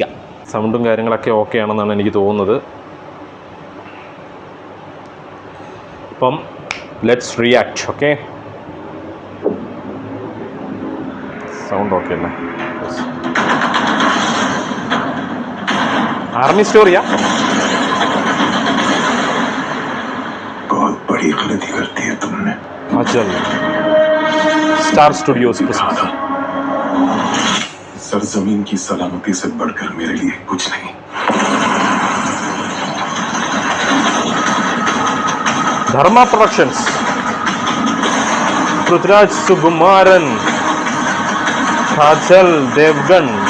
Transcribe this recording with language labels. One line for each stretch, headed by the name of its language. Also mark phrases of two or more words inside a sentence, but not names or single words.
Malayalam: സൗണ്ടും കാര്യങ്ങളൊക്കെ ഓക്കെ ആണെന്നാണ് എനിക്ക് തോന്നുന്നത്. അപ്പം
English: let's react.
Malayalam: ഓക്കെ, സൗണ്ട് ഓക്കെ അല്ലേ? ആർമി സ്റ്റോറിയാ?
Hindi: बहुत बड़ी गलती करती है तुमने। अचल स्टार स्टूडियोज सरजमीन की सलामती से बढ़कर मेरे लिए कुछ नहीं। धर्मा प्रोडक्शंस, पृथ्वीराज सुकुमारन, काजल देवगन.